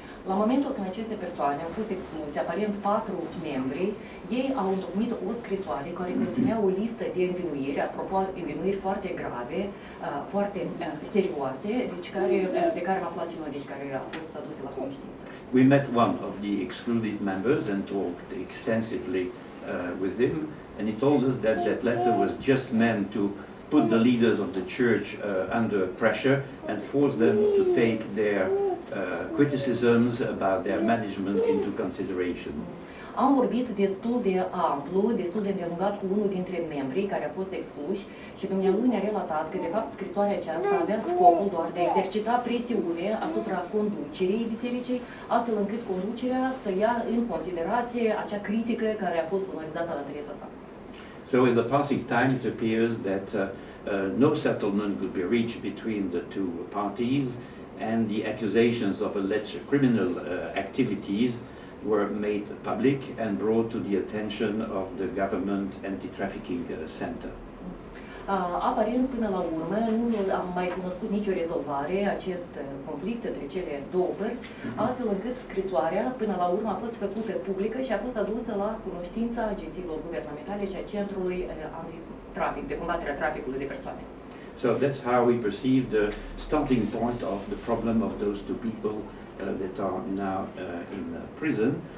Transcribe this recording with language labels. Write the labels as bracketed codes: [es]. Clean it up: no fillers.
[ro] La momentul când aceste persoane au fost expulse, aparent 4 membri, ei au întocmit o scrisoare care conținea o listă de învinuiri, apropo, învinuiri foarte grave, foarte serioase, deci de care am aflat și noi, deci care au fost aduse la cunoștință. [en] We met one of the excluded members and talked extensively with him, and he told us that that letter was just meant to put the leaders of the church under pressure and force them to take their criticisms about their management into consideration. [ro] Am vorbit destul de amplu, destul de îndelungat cu unul dintre membrii care a fost excluși și dumnealui ne-a relatat că de fapt scrisoarea aceasta avea scopul doar de a exercita presiune asupra conducerii bisericii, astfel încât conducerea să ia în considerație acea critică care a fost analizată la adresa sa. [en] So in the passing time it appears that no settlement could be reached between the two parties, and the accusations of alleged criminal activities were made public and brought to the attention of the government anti-trafficking center. [ro] Aparent, până la urmă, nu am mai cunoscut nicio rezolvare acest conflict între cele două părți, astfel încât scrisoarea, până la urmă, a fost făcută publică și a fost adusă la cunoștința agențiilor guvernamentale și a Centrului Antitrafic, de combaterea traficului de persoane. [en] So that's how we perceive the starting point of the problem of those two people that are now in prison.